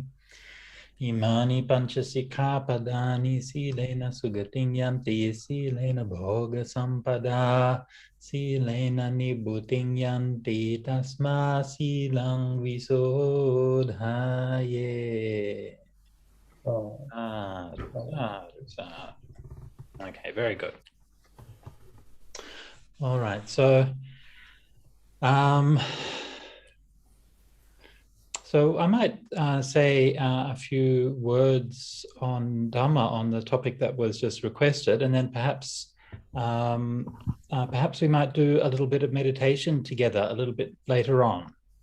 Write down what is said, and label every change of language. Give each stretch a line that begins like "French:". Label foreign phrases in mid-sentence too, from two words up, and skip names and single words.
Pali: Imani pancha sikkhapadani silena sugating yanti silena bhoga sampada. Silena nibbhuting yanti tasma silang visodhaye.
English: Okay, very good. All right, so I might say a few words on Dhamma, on the topic that was just requested, and then perhaps we might do a little bit of meditation together a little bit later on.